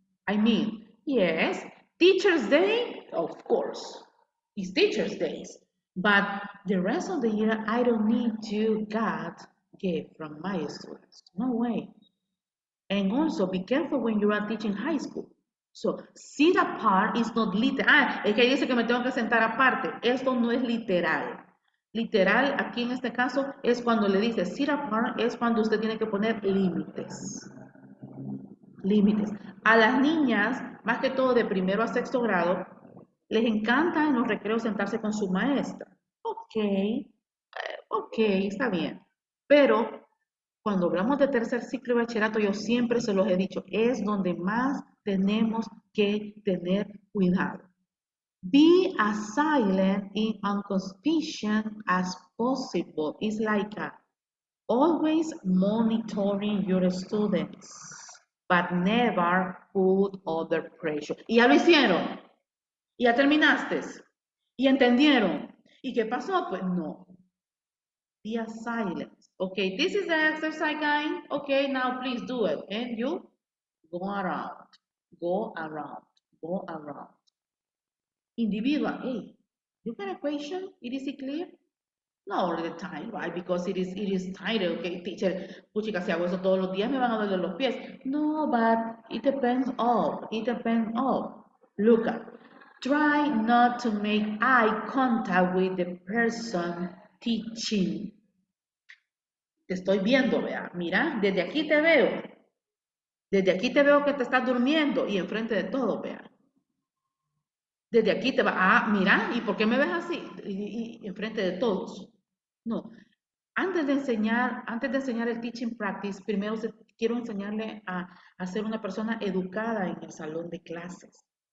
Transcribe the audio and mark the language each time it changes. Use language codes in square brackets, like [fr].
[en] I mean, yes, Teacher's Day, of course, it's Teacher's Days, but the rest of the year, I don't need to get gift from my students. No way. And also, be careful when you are teaching high school. So, sit apart is not literal. [es] Ah, es que dice que me tengo que sentar aparte. Esto no es literal. Literal, aquí en este caso, es cuando le dice [en] sit apart, [es] es cuando usted tiene que poner límites. Límites. A las niñas, más que todo de primero a sexto grado, les encanta en los recreos sentarse con su maestra. Ok, está bien. Pero cuando hablamos de tercer ciclo de bachillerato, yo siempre se los he dicho, es donde más tenemos que tener cuidado. [en] Be as silent and unconspicuous as possible. It's like always monitoring your students, but never put under pressure. [es] Y ya lo hicieron. Y ya terminaste. Y entendieron. ¿Y qué pasó? Pues no. [en] Be a silence. Okay, this is the exercise, guys. Okay, now please do it. And you go around, go around, go around. Individual, hey, you got a question? Is it clear? Not all the time, right? Because it is tired, okay, teacher. [es] Puchica, si hago eso todos los días me van a doler los pies. [en] No, but it depends of. It depends of. Look at. Try not to make eye contact with the person teaching. [es] Te estoy viendo, vea. Mira, desde aquí te veo. Desde aquí te veo que te estás durmiendo y enfrente de todo, vea. Desde aquí te va, mira, ¿y por qué me ves así? Y enfrente de todos. No. Antes de enseñar el [en] teaching practice, [es] primero quiero enseñarle a ser una persona educada en el salón de clases.